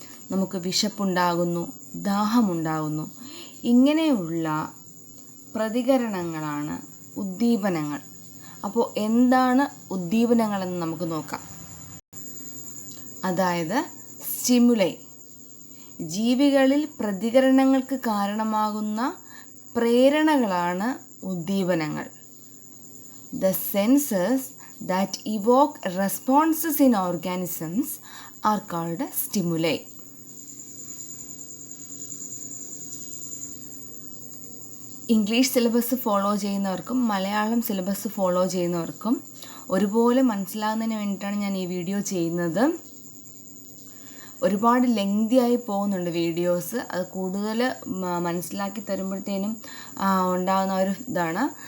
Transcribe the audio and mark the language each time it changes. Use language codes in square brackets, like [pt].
[ml] നമുക്ക് വിശപ്പുണ്ടാകുന്നു, ദാഹമുണ്ടാകുന്നു. ഇങ്ങനെയുള്ള പ്രതികരണങ്ങളാണ് ഉദ്ദീപനങ്ങൾ. അപ്പോൾ എന്താണ് ഉദ്ദീപനങ്ങളെന്ന് നമുക്ക് നോക്കാം. അതായത് സ്റ്റിമുലൈ, ജീവികളിൽ പ്രതികരണങ്ങൾക്ക് കാരണമാകുന്ന പ്രേരണകളാണ് ഉദ്ദീപനങ്ങൾ. [en] The senses that evoke responses in organisms are called stimuli. [ml] English syllabus follow ചെയ്യുന്നവർക്കും മലയാളം സിലബസ് ഫോളോ ചെയ്യുന്നവർക്കും ഒരുപോലെ മനസ്സിലാകുന്നതിന് വേണ്ടിയിട്ടാണ് ഞാൻ ഈ വീഡിയോ ചെയ്യുന്നത്. ഒരുപാട് ലെങ്തിയായി പോകുന്നുണ്ട് വീഡിയോസ്. അത് കൂടുതൽ മനസ്സിലാക്കി തരുമ്പോഴത്തേനും ഉണ്ടാകുന്ന ഒരു ഇതാണ്.